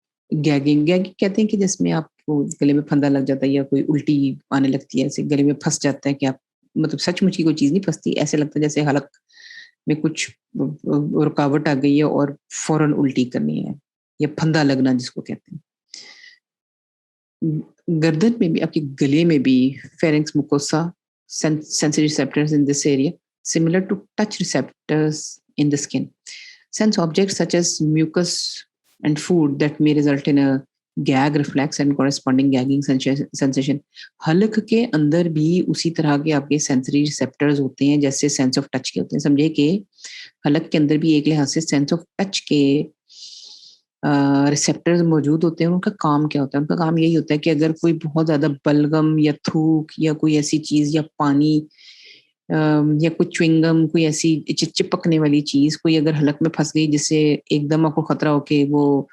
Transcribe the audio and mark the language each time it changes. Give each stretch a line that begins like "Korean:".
Hindi: Gagging gagging कहते हैं कि जिसमें आपको गले में फंदा लग जाता है या कोई उल्टी आने लगती है, ऐसे गले में फँस जाता है कि आप मतलब सचमुच की कोई चीज़ नहीं फँसती, ऐसे लगता है जैसे हलक में कुछ रुकावट आ गई है और फ़ौरन उल्टी करनी है, या फंदा लगना जिसको कहते हैं। गर्दन में भी, आपके गले में भी pharynx मुकोसा
English: sensory receptors in this area similar to touch receptors in the skin. Sense objects such as mucus and food that may result in a gag reflex and corresponding gagging sensation.
Hindi: हलक के अंदर भी उसी तरह के आपके sensory receptors होते हैं जैसे सेंस ऑफ टच के होते हैं। समझे कि हलक के अंदर भी एक लिहाज से सेंस ऑफ टच के रिसेप्टर्स मौजूद होते हैं। उनका काम क्या होता है? उनका काम यही होता है कि अगर कोई बहुत ज़्यादा बलगम या थूक या कोई ऐसी चीज़ या पानी या कुछ च्युइंगम, कोई ऐसी चिपकने वाली चीज़ कोई अगर हलक में फँस गई जिससे एकदम आपको खतरा हो कि वो